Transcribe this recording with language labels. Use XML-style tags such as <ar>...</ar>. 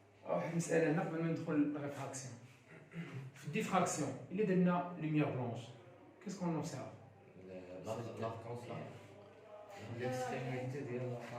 <ar>واحد المسألة هنا قبل ما ندخل للريفراكسيون.</ar> <fr>في الديفراكسيون إلا درنا lumière blanche, qu'est-ce qu'on observe? l'extrémité ديال</fr>